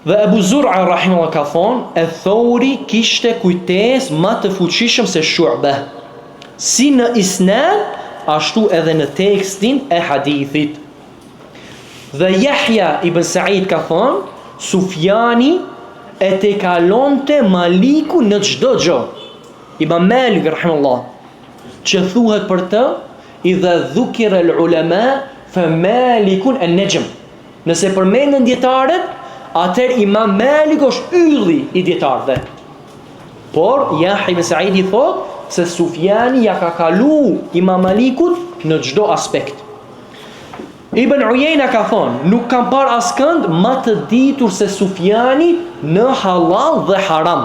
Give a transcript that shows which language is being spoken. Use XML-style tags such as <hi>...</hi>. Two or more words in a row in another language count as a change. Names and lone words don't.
<sq>Dhe Abu Zur'a rahimahullah ka thonë, e Thauri kishte kujtes më të fuqishëm se Shu'ba, si në isnad, ashtu edhe në tekstin e hadithit. Dhe Yahya ibn Sa'id ka thonë, Sufjani e te kalonte Maliku në çdo gjë. Imam Malik rahimahullah, që thuhet për të,</sq> <ar>إذا ذكر العلماء فمالك النجم.</ar> <sq>Nëse përmenden dietarët, atëherë Imam Malik është ylli i dietarëve. Por Yahya ibn Sa'id i thot se Sufjani ja ka kalu Imam Malikut në çdo aspekt. Ibn Uyayna ka thonë, nuk kam par askënd më të ditur se Sufjani në halal dhe haram.</sq>